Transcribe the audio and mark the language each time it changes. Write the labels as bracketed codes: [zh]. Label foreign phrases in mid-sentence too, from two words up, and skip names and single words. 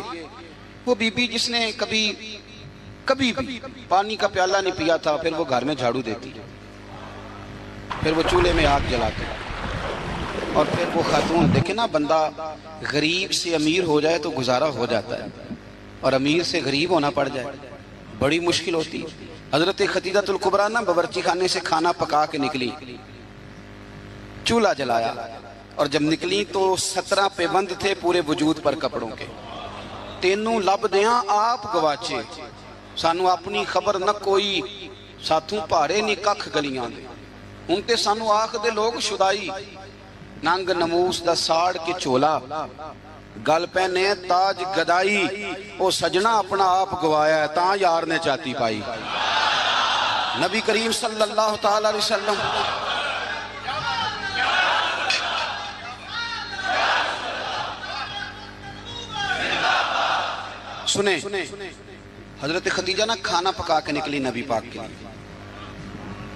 [ur] وہ بی بی جس نے کبھی بھی پانی کا پیالہ نہیں پیا تھا، پھر وہ گھر میں جھاڑو دیتی، پھر وہ چولہے میں آگ جلاتے، اور پھر وہ خاتون، دیکھیں نا بندہ غریب سے امیر ہو جائے تو گزارا ہو جاتا ہے، اور امیر سے غریب ہونا پڑ جائے بڑی مشکل ہوتی۔ حضرت خدیجہ الکبریٰ نا باورچی خانے سے کھانا پکا کے نکلی، چولہا جلایا، اور جب نکلی تو 17 پیوند تھے پورے وجود پر کپڑوں کے۔ [pa] تینوں لب دیاں آپ گواچے، سانو اپنی خبر نہ کوئی، ساتھوں پارے نہیں ککھ گلیاں دے، ان تے سانو آخ دے لوگ شدائی، ننگ نموس دا ساڑ کے چولا، گل پہنے تاج گدائی او سجنا اپنا آپ گوایا ہے تاں یار نے چاتی پائی. [ur] نبی کریم [ar] صلی اللہ تعالی علیہ وسلم [ur] سنیں حضرت خدیجہ نا کھانا پکا کے نکلی نبی پاک کے لیے.